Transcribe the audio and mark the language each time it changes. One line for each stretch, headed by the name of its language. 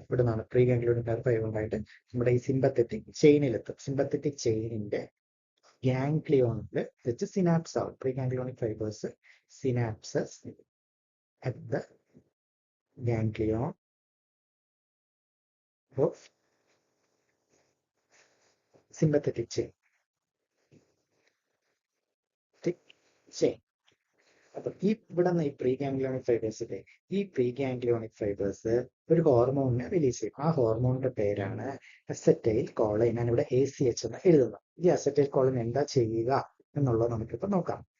Malayalam: ഇവിടെ നിന്നാണ് pre ganglionic nerve fibre ഉണ്ടായിട്ട് നമ്മുടെ ഈ സിമ്പത്തറ്റിക് ചെയിനിലെത്തും. സിമ്പത്തറ്റിക് ചെയിനിന്റെ ഗാംഗ്ലിയോണിൽ വെച്ച് സിനാപ്സ് ആവും.
English: Pre ganglionic fibres synapses at the ganglion of sympathetic chain.
Malayalam: അപ്പൊ ഇവിടെ നിന്ന് ഈ പ്രീ ഗാംഗ്ലിയോണിക് ഫൈബേഴ്സിലെ ഈ പ്രീ ഗാംഗ്ലിയോണിക് ഫൈബേഴ്സ് ഒരു ഹോർമോണിനെ റിലീസ് ചെയ്യും. ആ ഹോർമോണിന്റെ പേരാണ് അസറ്റൈൽ കോളിൻ. ഞാൻ ഇവിടെ ACH എന്ന് എഴുതുന്നു. ഈ അസറ്റൈൽ കോളിൻ എന്താ ചെയ്യുക എന്നുള്ളത് നമുക്കിപ്പോൾ നോക്കാം.